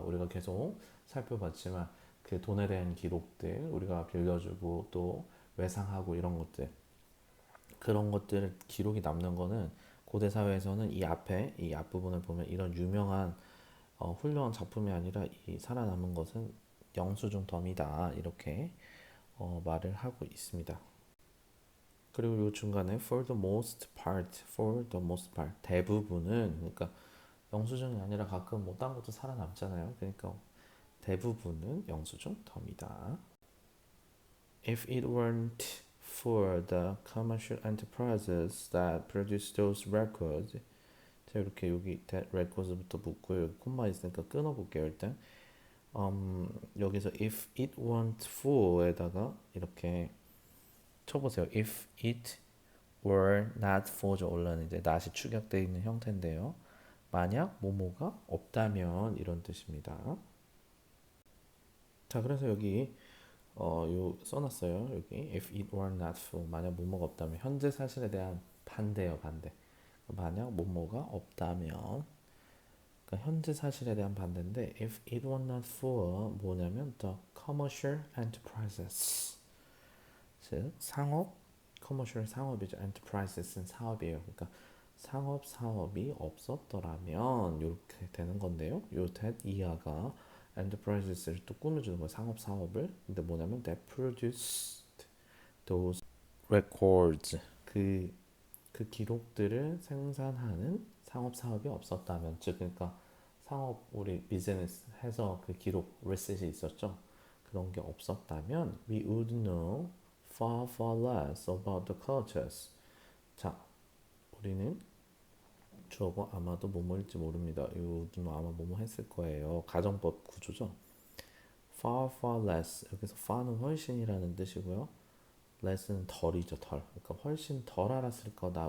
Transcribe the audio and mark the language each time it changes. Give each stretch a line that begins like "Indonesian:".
Korean: 우리가 계속 살펴봤지만 그 돈에 대한 기록들 우리가 빌려주고 또 외상하고 이런 것들 그런 것들 기록이 남는 거는 고대 사회에서는 이 앞부분을 보면 이런 유명한 훌륭한 작품이 아니라 이 살아남은 것은 영수증 덤이다 이렇게 말을 하고 있습니다. 그리고 이 중간에 for the most part 대부분은 그러니까 영수증이 아니라 가끔 뭐 딴 것도 살아남잖아요. 그러니까 대부분은 영수증 덤이다.
English: If it weren't for the commercial enterprises that produce those records
Korean: 자 이렇게 여기 that records부터 붙고 여기 콤마 있으니까 끊어볼게요 일단 여기서
English: if it weren't for
Korean: 에다가 이렇게 쳐보세요.
English: if it were not for죠.
Korean: 원래는 이제 not이 축약되어 있는 형태인데요. 만약 뭐뭐가 없다면 이런 뜻입니다. 자 그래서 여기 요 써놨어요. 여기
English: if it were not for
Korean: 만약 뭐뭐가 없다면 현재 사실에 대한 반대예요. 반대. 만약 뭐뭐가 없다면 그러니까 현재 사실에 대한 반대인데
English: if it were not for
Korean: 뭐냐면
English: the commercial enterprises
Korean: 즉 commercial 상업이죠. enterprises는 사업이에요. 그러니까 사업이 없었더라면 이렇게 되는 건데요. 요 that 이하가 enterprises를 또 꾸며주는 거예요. 사업을. 근데 뭐냐면
English: that produced those records
Korean: 그 기록들을 생산하는 사업이 없었다면 즉 그러니까 우리 비즈니스 해서 그 기록 리셋이 있었죠.
English: 그런 게 없었다면 we would know far less about the cultures.
Korean: 자, 우리는 주어고 아마도 뭐뭐일지 모릅니다. 이거는 아마 뭐뭐 했을 거예요. 가정법 구조죠.
English: far less
Korean: 여기서 far는 훨씬이라는 뜻이고요. less는 덜이죠. 그러니까 훨씬 덜 알았을 거다.